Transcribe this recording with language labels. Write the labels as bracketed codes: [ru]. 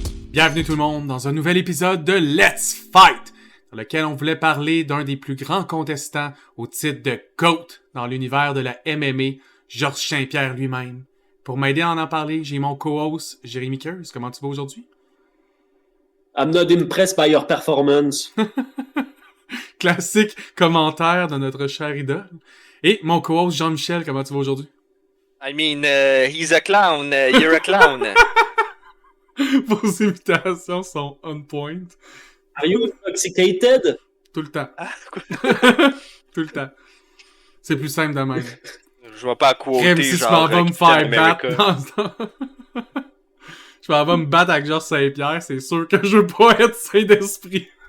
[fr] Bienvenue tout le monde dans un nouvel épisode de Let's Fight, dans lequel on voulait parler d'un des plus grands contestants au titre de GOAT dans l'univers de la MMA, Georges Saint-Pierre lui-même. Pour m'aider à en parler, j'ai mon co-host Jérémy Kears. Comment tu vas aujourd'hui? [en] I'm not impressed by your performance. [fr] Classique commentaire de notre cher idole. Et mon co-host Jean-Michel, comment tu vas aujourd'hui? [en] I mean, he's a clown, you're a clown. [fr] Vos imitations sont [en] on point. Are you intoxicated? [fr] Tout le temps. Tout le temps. C'est plus simple de même. Je vois pas à quoter, Crème, si tu m'en vas me faire battre je m'en vais me battre avec Georges Saint-Pierre, c'est sûr que je veux pas être sain d'esprit.